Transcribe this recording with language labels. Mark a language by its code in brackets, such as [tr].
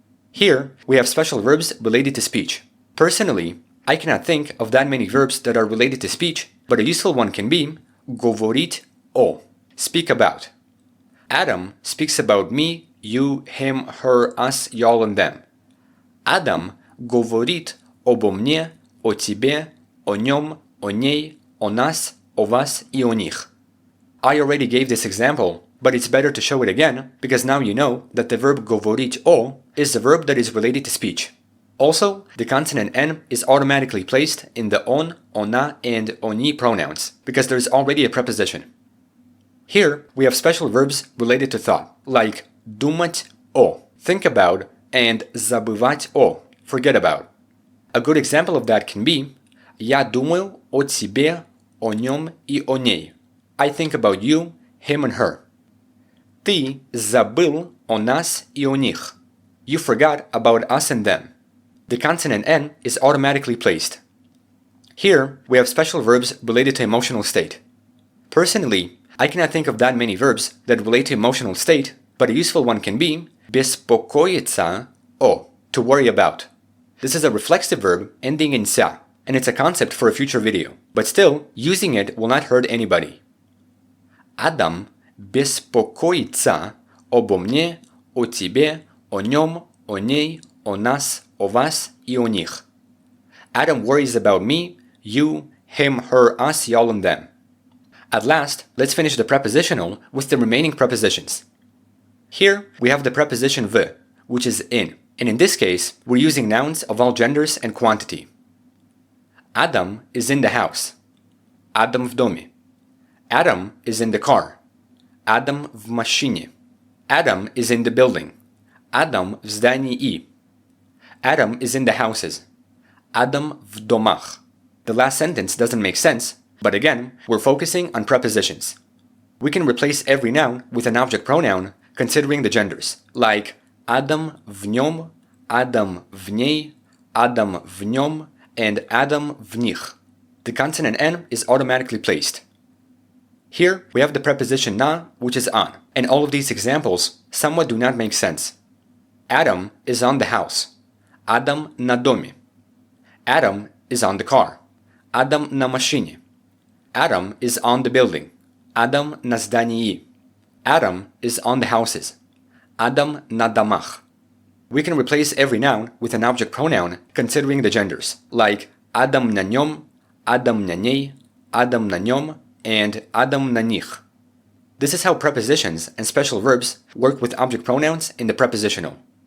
[en] Here, we have special verbs related to speech. Personally, I cannot think of that many verbs that are related to speech, but a useful one can be говорить о, speak about. Adam speaks about me, you, him, her, us, y'all, and them. [ru] Adam говорит обо мне, о тебе, о нем, о ней, о нас, о вас и о них. [en] I already gave this example, but it's better to show it again because now you know that the verb говорить о is the verb that is related to speech. Also, the consonant N is automatically placed in the on, ona, and oni pronouns because there is already a preposition. Here, we have special verbs related to thought, like думать о, think about, and забывать о, forget about. A good example of that can be [ru] Я думаю о тебе, о нем и о ней. [en] I think about you, him and her. [ru] Ты забыл о нас и о них. [en] You forgot about us and them. The consonant N is automatically placed. Here, we have special verbs related to emotional state. Personally, I cannot think of that many verbs that relate to emotional state, but a useful one can be беспокоиться о, to worry about. This is a reflexive verb ending in sa, and it's a concept for a future video, but still, using it will not hurt anybody. [ru] Адам беспокоится обо мне, о тебе, о нем, о ней, о нас, о вас и о них. [en] Adam worries about me, you, him, her, us, y'all, and them. At last, let's finish the prepositional with the remaining prepositions. Here, we have the preposition v, which is in, and in this case, we're using nouns of all genders and quantity. Adam is in the house. Adam [ru] в доме. [en] Adam is in the car. [ru] Adam в машине. [en] Adam is in the building. [ru] Adam в здании. [en] Adam is in the houses. [ru] Adam в домах. [en] The last sentence doesn't make sense, but again, we're focusing on prepositions. We can replace every noun with an object pronoun considering the genders, like Adam [ru] в нем, [en] Adam [ru] в ней, [en] Adam в нем, and Adam [ru] в них. [en] The consonant N is automatically placed. Here, we have the preposition na, which is on, and all of these examples somewhat do not make sense. Adam is on the house. [ru] Adam на доме. [en] Adam is on the car. [ru] Adam на машине. [en] Adam is on the building. [ru] Adam на здании. [en] Adam is on the houses. [ru] Adam на домах. [en] We can replace every noun with an object pronoun considering the genders, like Adam [ru] на нем, [en] Adam [ru] на ней, [en] Adam на нем, and Adam [ru] на них. [en] This is how prepositions and special verbs work with object pronouns in the prepositional.